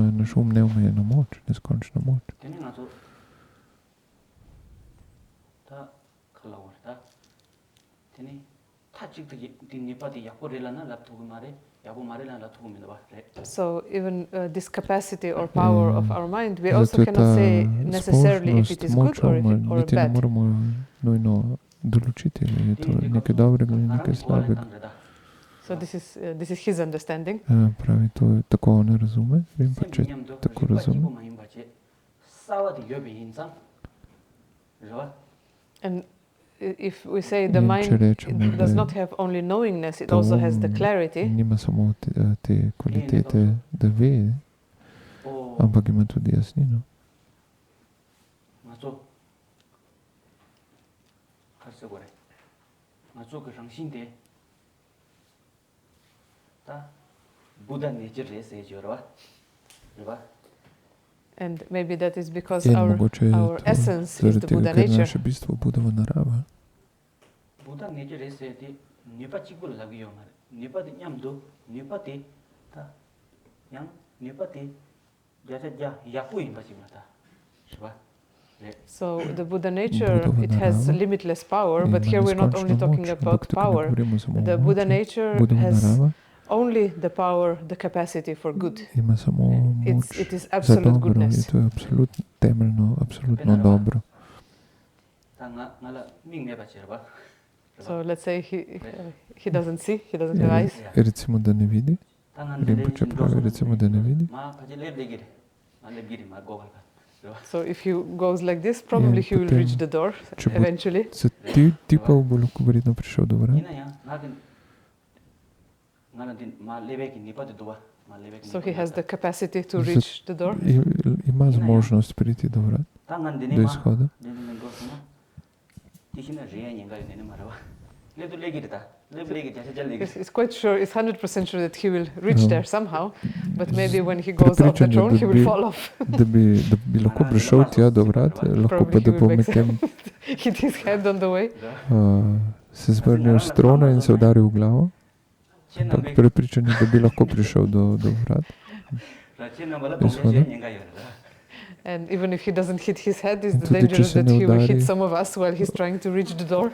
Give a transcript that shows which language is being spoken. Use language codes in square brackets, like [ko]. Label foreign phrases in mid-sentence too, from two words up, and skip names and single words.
[en] so even this capacity or power of our mind, we also cannot say necessarily if it is good or bad. So this is his understanding. [sl] Pravi, to tako on razume, Rinpoče tako razume. [en] And if we say the mind does not have only knowingness, it also has the clarity. [sl] Nima samo te kvalitete, da ve, ampak ima tudi jasnino. [en] And maybe that is because our essence is the Buddha nature. [sl] Naše bistvo Budova narava. [en] So the Buddha nature, it has limitless power, but here we're not only talking about power. The Buddha nature has only the power, the capacity for good. It is absolute goodness. [sl] To je temeljno, absolutno dobro. [en] So let's say he doesn't see, he doesn't have eyes. [sl] Recimo, da ne vidi. Rinpoče pravi, recimo, da ne vidi. [en] So if he goes like this, probably he will reach the door eventually. [sl] Se tipa bo lahko verjetno prišel do vrat. [en] So he has the capacity to reach the door. [sl] Ima zmožnost priti do vrat, do izhoda. [en] He's quite sure, he's 100% sure that he will reach there somehow, but maybe when he goes off the throne, he will fall off. [sl] Da bi lahko prišel tja do vrat, lahko pa da bo medtem [en] hit his head on the way. [sl] Se zvrnil s trona in se udaril v glavo. Ampak prepričan je, da bi lahko prišel do vrat. [en] And even if he doesn't hit his head, it's the danger that he will hit some of us while he's trying to reach the door.